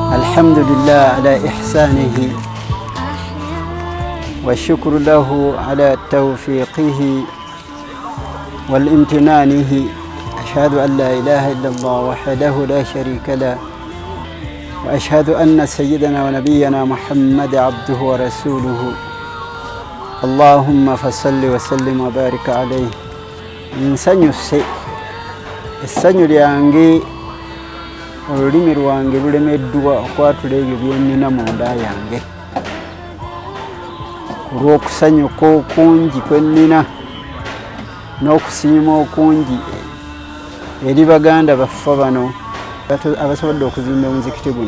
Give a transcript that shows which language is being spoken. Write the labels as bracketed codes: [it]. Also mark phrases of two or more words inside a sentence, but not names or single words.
[ar] الحمد لله على إحسانه والشكر له على توفيقه والامتنانه. أشهد أن لا إله إلا الله وحده لا شريك له وأشهد أن سيدنا ونبينا محمد عبده ورسوله اللهم فصل وسلم وبارك عليه. [lg] nsanyuse essanyu lyange olulimi lwange lulemeddwa okwatula ebyo byennina munda yange olw'okusanyuka okungi kwennina n'okusiima okungi eri baganda baffe bano abasobodde okuzimba omuzikiti guno.